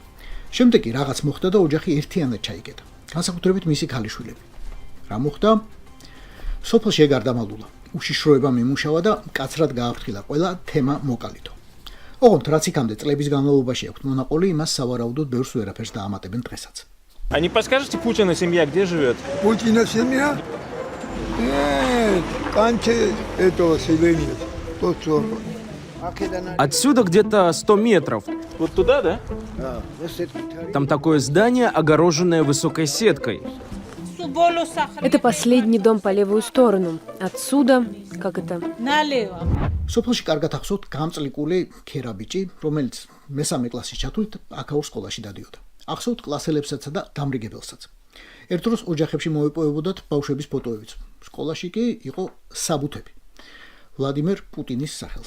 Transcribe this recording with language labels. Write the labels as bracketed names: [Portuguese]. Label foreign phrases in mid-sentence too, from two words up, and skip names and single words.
[Georgian] შემდეგ კი რაღაც მოხდა და ოჯახი ერთიანად ჩაიგედა. განსაკუთრებით მისი ქალიშვილები. რა მოხდა? სოფელში გარდამალულა. უშიშროება მიმუშავა და მკაცრად გააფრთხილა ყველა თემა მოკალითო. ოღონდ რაც იქამდე წლების განმავლობაში აქვს მონაყოლი, იმას სავარაუდოდ ბევრს ვერაფერს დაამატებენ დღესაც. [Russian] А не подскажете, Путина семья где живет? Путина семья? Канче этого селения. Отсюда где-то 100 метров. Вот туда, да? Там такое здание, огороженное высокой сеткой. Это последний дом по левую сторону. Отсюда, как это? Налево. [Georgian] სოფელში კარგად ახსოვთ გამწლიკული ქერა ბიჭი, რომელიც მესამე კლასის ჩათვლით აქაურ სკოლაში დადიოდა. ახსოვთ კლასელებსაცა და დამრიგებელსაც. ერთ დროს ოჯახებში მოეპოვებოდათ ბავშვების ფოტოებიც. სკოლაში კი იყო საბუთები ვლადიმერ პუტინის სახელზე.